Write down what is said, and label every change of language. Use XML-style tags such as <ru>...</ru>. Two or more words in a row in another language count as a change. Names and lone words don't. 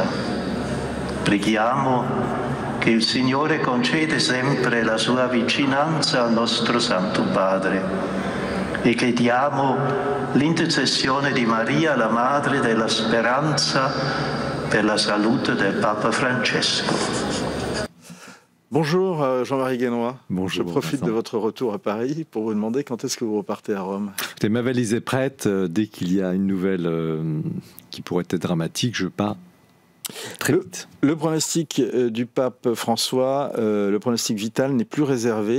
<it>Preghiamo che il Signore concede sempre la sua vicinanza al nostro Santo Padre e chiediamo l'intercessione di Maria, la Madre della Speranza, per la salute del Papa Francesco.</it> <fr>Bonjour Jean-Marie Guénois. Bonjour. Je profite de votre retour à Paris pour vous demander quand est-ce que vous repartez à Rome. Écoutez, ma valise est prête. Dès qu'il y a une nouvelle qui pourrait être dramatique, je pars très vite. Le pronostic du pape François, le pronostic vital n'est plus réservé.</fr>